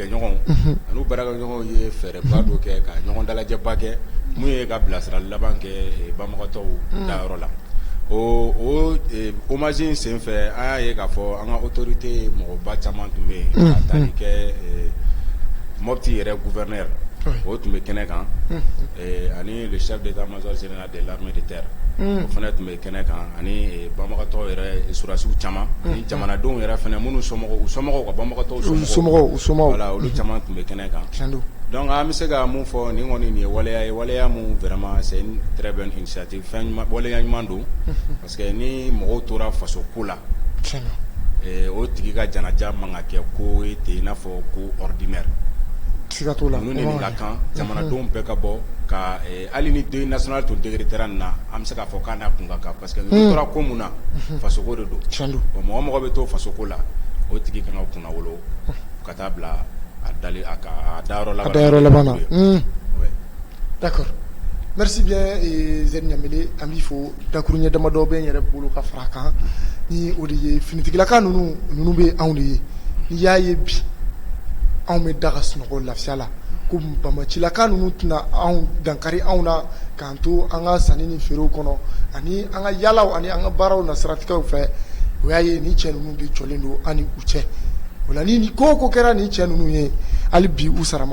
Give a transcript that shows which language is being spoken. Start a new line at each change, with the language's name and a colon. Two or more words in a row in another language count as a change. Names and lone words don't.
Bambara: ɲɔgɔnw ani baarakɛɲɔgɔnw ye fɛɛrɛba dɔ kɛ ka ɲɔgɔn dalajɛba kɛ mun ye ka bilasirali laban kɛ banbagatɔw dayɔrɔ la o hommage in senfɛ an y'a ye k'a fɔ an ka autorité mɔgɔba caman tun bɛ yen ka tali kɛ Mopti yɛrɛ gouverneur o tun bɛ kɛnɛ kan ani
French: le chef d'état-major général de l'armée de terre
Bambara: o fana tun bɛ kɛnɛ kan ani banbagatɔ yɛrɛ surasiw caman ani jamanadenw yɛrɛ fana minnu somɔgɔw ka banbagatɔw somɔgɔw voilà olu caman tun bɛ kɛnɛ kan donc an bɛ se ka mun fɔ nin kɔni nin ye waleya mun vraiment
French: c'est une très bonne initiative
Bambara: waleya ɲuman don
French: parce que
Bambara: ni mɔgɔw tora faso ko la o tigi ka janaja man ka kɛ ko ye ten i n'a fɔ ko ordinaire ninnu de nin ka kan jamanadenw bɛɛ ka bɔ ka hali ni
French: deuil national
Bambara: tun décrétera nin na an bɛ se k'a fɔ k'a n'a kun ka kan
French: parce que
Bambara: n'u tora ko mun na fasoko de don bon mɔgɔ bɛ to fasoko la o tigi kan ka kunna wolo ka taa bila a dayɔrɔ laban na
French: d'accord merci bien
Bambara: Z Ɲanbele an b'i fo dakuruɲɛ damadɔ bɛ n yɛrɛ bolo ka fara kan ni o de ye finitigilaka ninnu bɛ anw de ye n'i y'a ye bi anw bɛ da ka sunɔgɔ lafiya la ko banbacilaka ninnu tɛna anw dankari anw na k'an to an ka sanni ni feerew kɔnɔ ani an ka yaalaw ani an ka baaraw na siratigɛw fɛ o y'a ye ni cɛ ninnu de jɔlen don an ni u cɛ o la ni ko o ko kɛra ni cɛ ninnu ye hali bi u sara ma